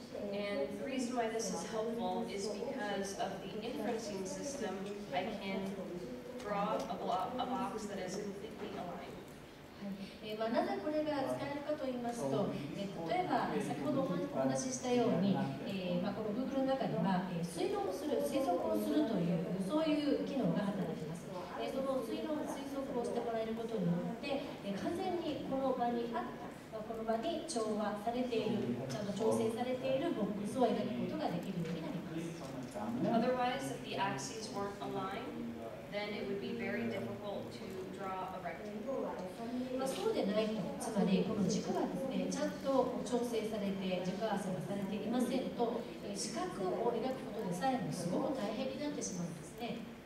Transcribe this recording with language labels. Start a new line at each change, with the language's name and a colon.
English: And the reason why this is helpful is because of the inferencing system. I can draw a box that is completely aligned.
Japanese: なぜこれが使えるかと言いますと、例えば先ほどお話ししたように、この Google の中には推測をするというそういう機能が働きます。その推測をしてもらえることによって完全にこの場に合ったこの場に調和されている、ちゃんと調整されているボックスを描くことができるようになります。
English: Otherwise, if the axes weren't aligned, then it would be very difficult to draw a rectangle.
Japanese: そうでないと、つまりこの軸がですね、ちゃんと調整されて軸合わせがされていませんと、四角を描くことでさえもすごく大変になってしまうんですね。